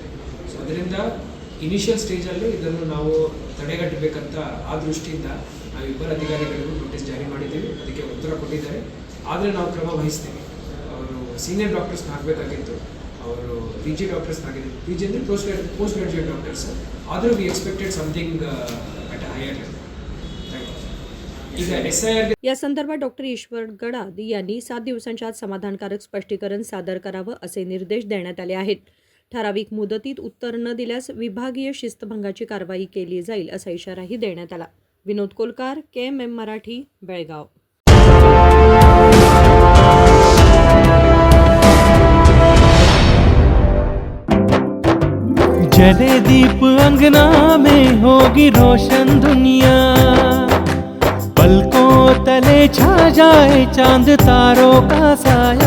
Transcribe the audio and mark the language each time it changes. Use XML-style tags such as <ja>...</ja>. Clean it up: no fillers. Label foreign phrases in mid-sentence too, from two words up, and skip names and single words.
<kn>ಸೊ ಅದರಿಂದ</kn> <en>initial stage</en> <kn>ಇದನ್ನು ನಾವು ತಡೆಗಟ್ಟಬೇಕಂತ ಆ ದೃಷ್ಟಿಯಿಂದ ನಾವು ಇಬ್ಬರು ಅಧಿಕಾರಿಗಳಿಗೂ ನೋಟಿಸ್ ಜಾರಿ ಮಾಡಿದ್ದೀವಿ. ಅದಕ್ಕೆ ಉತ್ತರ ಕೊಟ್ಟಿದ್ದಾರೆ. ಆದರೆ ನಾವು ಕ್ರಮ ವಹಿಸ್ತೀವಿ. ಅವರು</kn> <en>senior doctors</en> <kn>ಹಾಕಬೇಕಾಗಿತ್ತು, ಅವರು</kn> <en>PG doctors</en> <kn>ಹಾಕಿದ್ರು.</kn> <en>PG ಅಂದರೆ post graduate doctors. ಆದರೂ we expected something at a higher level.</en> <mr>या संदर्भात डॉक्टर ईश्वर गडाद यांनी 7 दिवसांच्या आत समाधानकारक स्पष्टीकरण सादर करावं असे निर्देश देण्यात आले आहेत. ठराविक मुदतीत उत्तर न दिल्यास विभागीय शिस्तभंगाची कारवाई केली जाईल असा इशाराही देण्यात आला. विनोद कोलकार, KMM मराठी, बेळगाव.</mr> <hi>जले दीप अंगना में होगी रोशन दुनिया, पलकों तले छा जाए चांद तारों का साया,</hi>